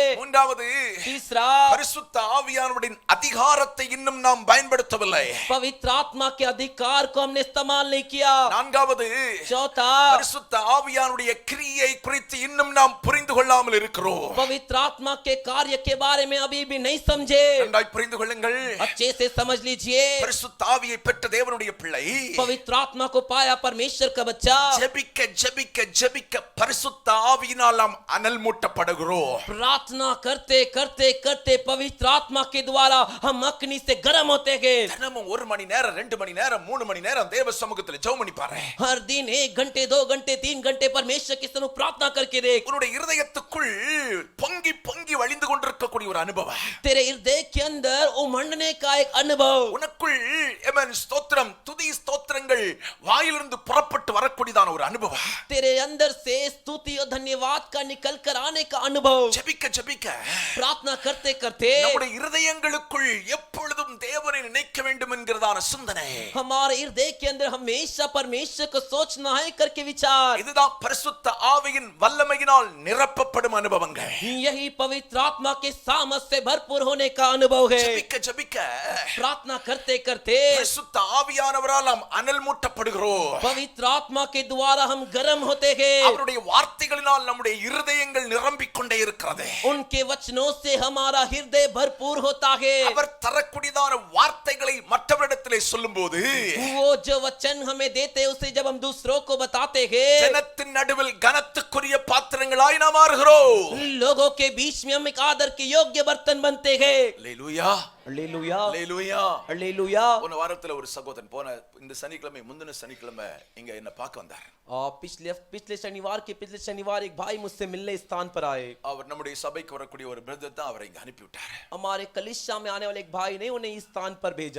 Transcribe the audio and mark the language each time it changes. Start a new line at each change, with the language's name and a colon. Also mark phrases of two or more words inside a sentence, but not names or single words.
Tamil: மூன்றாவது,
Hindi: तीसरा
Tamil: பரிசுத்த ஆவியானுடைய அதிகாரத்தை இன்னும் நாம் பயன்படுத்தவில்லை.
Hindi: पवित्र आत्मा के अधिकार को हमने इस्तेमाल नहीं किया.
Tamil: நான்காவது,
Hindi: चौथा
Tamil: பரிசுத்த ஆவியானுடைய கிரியை குறித்து இன்னும் நாம் புரிந்து கொள்ளாமல் இருக்கிறோம்.
Hindi: पवित्र आत्मा के कार्य के बारे में अभी भी नहीं समझे.
Tamil: நன்றாய் புரிந்து கொள்ளுங்கள்.
Hindi: अच्छे से समझ लीजिए.
Tamil: பரிசுத்த ஆவியை பெற்ற தேவனுடைய பிள்ளை
Hindi: पवित्र आत्मा को पाया परमेश्वर का बच्चा
Tamil: ஜெபிக்க ஜெபிக்க ஜெபிக்க பரிசுத்த ஆவியினால் நாம் அனல் மூட்டப்படுகிறோம்.
Hindi: प्रार्थना करते करते करते पवित्र आत्मा के द्वारा हम अग्नि से गर्म होते गए.
Tamil: தினமும் 1 மணி நேரம், 2 மணி நேரம், 3 மணி நேரம் தேவ சமூகத்தில் ஜெபம் பண்ணி பாரு.
Hindi: हर दिन 1 घंटे 2 घंटे 3 घंटे परमेश्वर के सम्मुख प्रार्थना करके देख.
Tamil: உன்னுடைய இருதயத்துக்குள் பொங்கி பொங்கி வழிந்து கொண்டிருக்கக்கூடிய ஒரு அனுபவம்,
Hindi: तेरे हृदय के अंदर उमड़ने का एक अनुभव,
Tamil: உனக்குள் எமன் ஸ்தோத்திரம், துதி ஸ்தோத்திரங்கள் வாயிலிருந்து புறப்பட்டு வரக்கூடியதான ஒரு அனுபவம்,
Hindi: तेरे अंदर से स्तुति और धन्यवाद का निकल कर आने का अनुभव.
Tamil: ஜெபிக்க ஜெபிக்க
Hindi: प्रार्थना करते करते
Tamil: நம்முடைய இருதயங்களுக்குள் எப்பொழுதும் தேவனை நினைக்க வேண்டும் என்கிறதான சிந்தனை,
Hindi: हमारे हृदय के अंदर हमेशा परमेश्वर को सोचना है करके विचार.
Tamil: இதுதான் பரிசுத்த ஆவியின் வல்லமையினால் நிரப்பப்படும் அனுபவங்கள்.
Hindi: यही पवित्र आत्मा के सामर्थ से भरपूर होने का अनुभव है.
Tamil: ஜெபிக்க ஜெபிக்க
Hindi: प्रार्थना करते करते
Tamil: பரிசுத்த ஆவியானவரால் நாம் அனல் மூட்டப்படுகிறோம்.
Hindi: पवित्र आत्मा के द्वारा हम गर्म होते हैं.
Tamil: அவருடைய வார்த்தைகளினால் நம்முடைய இருதயங்கள் நிரம்பிக் கொண்டே இருக்கிறது.
Hindi: उनके वचनों से हमारा हृदय भरपूर होता है.
Tamil: அவர் தரக்கூடியதான வார்த்தைகளை மற்றவரிடத்திலே சொல்லும்போது
Hindi: वो जो वचन हमें देते हैं उसे जब हम दूसरों को बताते हैं,
Tamil: ஜனத்தின் நடுவில் கனத்துக்குரிய பாத்திரங்களாய் நாம் மாறுகிறோம்.
Hindi: लोगों के बीच में हम एक आदर के योग्य बर्तन बनते हैं.
Tamil: அல்லேலூயா,
Hindi: हालेलुया,
Tamil: அல்லேலூயா.
Hindi: हालेलुया.
Tamil: போன வாரத்துல ஒரு சகோதரன் இந்த சனிக்கிழமை முந்தின சனிக்கிழமை இங்க என்ன பார்க்க வந்தார்.
Hindi: पिछले शनिवार एक भाई मुझसे मिलने स्थान पर आए.
Tamil: அவர் நம்முடைய சபைக்கு வரக்கூடிய ஒரு பிரதர் தான் அவரை இங்க அனுப்பி விட்டார்.
Hindi: हमारे कलीसिया में आने वाले एक भाई ने उन्हें इस स्थान पर भेजा.